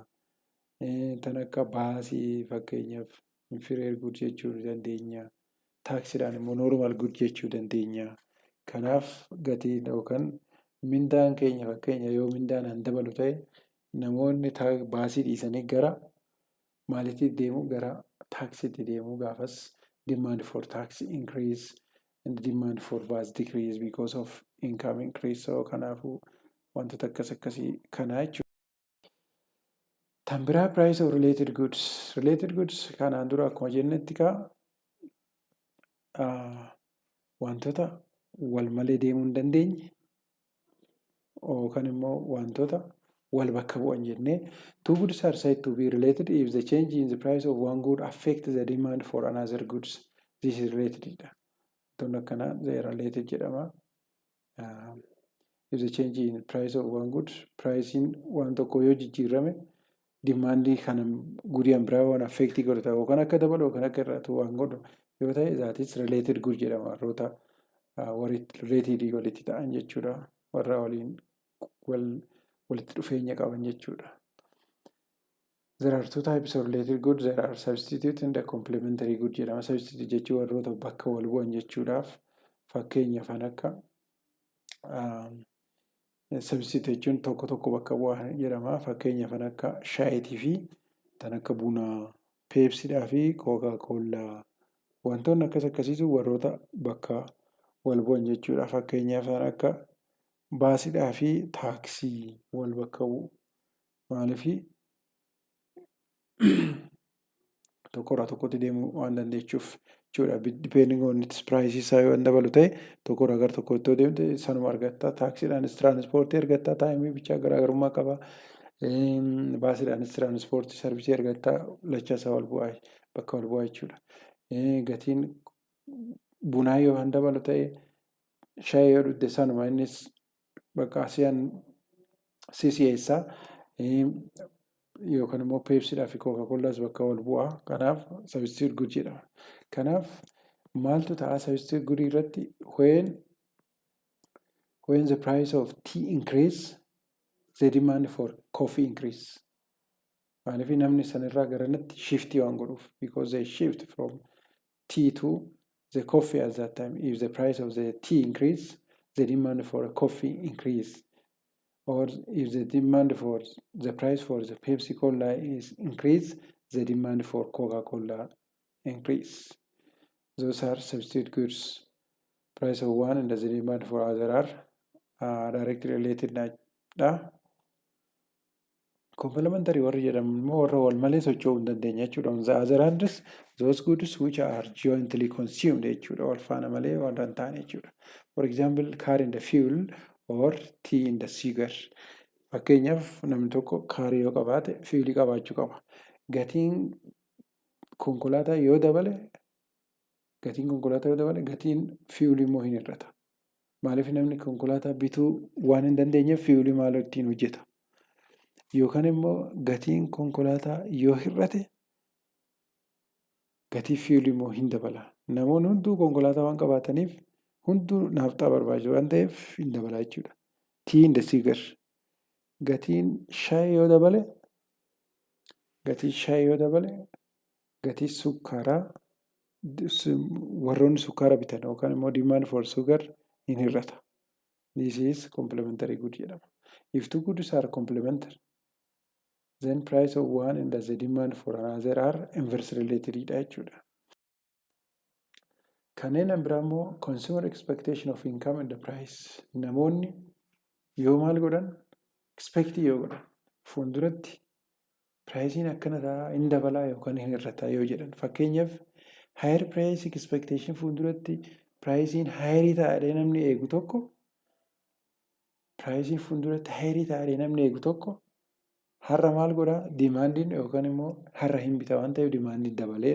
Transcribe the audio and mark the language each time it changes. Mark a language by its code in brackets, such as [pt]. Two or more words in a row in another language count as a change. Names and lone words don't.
[om] Tan akka baasii fakkeenyaaf [en] inferior goods [om] jechuu dandeenya. Taaksiidhaan immoo [en] normal goods [om] jechuu dandeenya. Kanaaf gatiin yookaan mindaan keenya fakkeenya yoo mindaan dabalu ta'e namoonni baasii dhiisanii gara maalitti deemu gara taaksiitti deemu gaafas [en] demand for tax increase and demand for vast decrease because of income increase. [om] So kanaafuu wantoota akkasii kanaa jechuudha. [en] Tan biraa price of related goods. Related goods [om] kanaan dura akkuma jennetti wantoota wal malee deemuu hin dandeenye yookaan immoo wantoota wal bakka bu'an jennee [en] two goods are said to be related if the change in the price of one good affects the demand for another goods. This is related. [om] Wantoonni akkanaa [en] they are related [om] jedhama. [en] If the change in price of one good, [om] pricing waan tokko yoo jijjiirame demandii kana gudiyaan biraa waan affectii godhata yookaan akka dabalu yookaan akka hir'atu waan godhu yoo ta'e [en] that is related good [om] jedhama. Warroota related walitti ta'an jechuudha. Warra waliin walitti dhufeenya qaban jechuudha. [en] There are two types of related goods. There are substitute and complementary good jedhama. [om] Substitute jechuun warroota bakka wal bu'an jechuudhaaf fakkeenya kan akka substitute jechuun tokko tokko bakka bu'an jedhama. Fakkeenya kan akka shaayitii fi kan akka bunaa, peepsiidhaa fi kookaa-kollaa wantoonni akkasiitu warroota bakka wal bu'an jechuudha. Fakkeenyaaf kan akka baasiidhaa fi taaksii wal bakka bu'u. Maaliif tokkorraa tokkotti deemuu waan dandeechuuf jechuudha. [en] Depending on its price [om] isaa yoo dabalu ta'e tokkorraa gara tokkotti yoo deemte sanuma argatta. Taaksiidhaanis tiraanspoortii argatta. Taayimii bichaa garaagarummaa qaba. Baasiidhaanis tiraanspoortii sarvisii argatta. Lachaasaa wal bu'aa bakka wal bu'aa jechuudha. Gatiin bunaa yoo dabalu ta'e shaayii yoo dhugde sanuma innis bakka asiyaan si'eessaa. Yookaan immoo peepsiidhaa fi kookaa-kollaas bakka wal bu'aa. Kanaaf [en] substitute good [om] jedhama. [en] Kanaaf maaltu ta'a substitute good irratti when the price of tea increase the demand for coffee increase. [om] Maaliif namni sanirraa garanatti shiftii waan godhuuf [en] because they shift from tea to the coffee at that time. If the price of the tea increase the demand for coffee increase. Or if the demand for the price for the Pepsi-Cola is increased, the demand for Coca-Cola increase. Those are substitute goods. Price of one and the demand for other are directly related. [om] Complementary warri jedhamu immoo warra wal malee socho'uu hin dandeenye jechuudha. [en] On the other hand, those goods which are jointly consumed jechuudha. [om] Wal faana malee warra hin taane jechuudha. [en] For example, car in the fuel or tea in the sugar. [om] Fakkeenyaaf namni tokko kaarii yoo qabaate fiilii qabaachuu qaba. Gatiin konkolaataa yoo dabale gatiin fiilii immoo hin hir'ata. Maaliif namni konkolaataa bituu waan hin dandeenyeef fiilii maal ittiin hojjeta? Yookaan immoo gatiin konkolaataa yoo hir'ate gatii fiilii immoo hin dabala. Namoonni hunduu konkolaataa waan qabaataniif hunduu naafxaa barbaachisu waan ta'eef hin dabalaa jechuudha. [en] Tea in the sugar. [om] Gatiin shaayii yoo dabale gatii sukkaaraa warroonni sukkaara bitan yookaan immoo [en] demand for sugar [om] hin hir'ata. [en] This is complementary good jedhama. If two goods are complementary, then price of one and the demand for another are inversely related jechuudha. [om] Kanneen biraa immoo [en] consumer expectation of income and the price. [om] Namoonni yoo maal godhan expectii yoo godhan fuulduratti piraayisiin akkana ta'a hin dabalaa yookaan hin hir'ataa yoo jedhan. Fakkeenyaaf [en] higher price expectation [om] fuulduratti piraayisiin higherii ta'ee namni eegu tokko har'a maal godhaa dimaandiin yookaan immoo har'a hin bita waan ta'eef dimaandiin dabaleedha.